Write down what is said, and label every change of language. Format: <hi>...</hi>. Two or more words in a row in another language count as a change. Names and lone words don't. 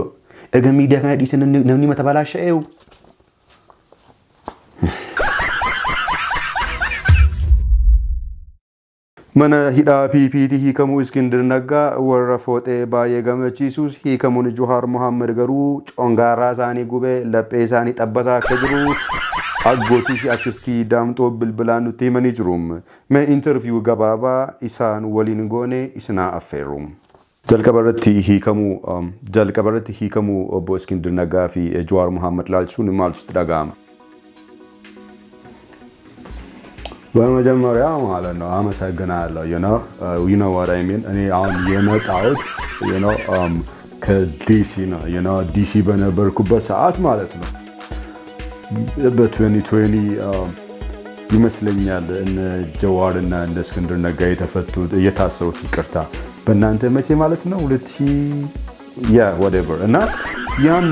<om>Erga miidiyaa kana dhiisee namni mata balaa sha'eewu. Mana hidhaa PPT hiikamuu Iskindir Naggaa warra Fooxee baay'ee gammachiisus hiikamuun Johaar Mohaammed garuu congaaraa isaanii gubee laphee isaanii xabbasaa akka jiru aggootii fi aktistii Daamxoo bilbilaan nutti himanii jiru. Mee interview gabaabaa isaan waliin goone isinaa affeerru. jalqabarratti hiikamuu obbo Iskindir Naggaa fi Johaar Mohaammed laalchisuun maaltu sitti dhaga'ama?</om> <am>በመጀመሪያ ማለት ነው አመሰግናለሁ</am> <en>you know what I mean</en> <am>እኔ አሁን የመጣሁት ከዲሲ ነው ዲሲ በነበርኩበት ሰዓት ማለት ነው በ2020 ይመስለኛል እነ ጀዋር እና እነ እስክንድር ነጋ የተፈቱት እየታሰሩት ይቅርታ በእናንተ መቼ ማለት ነው 2000 whatever እና ያኔ</am>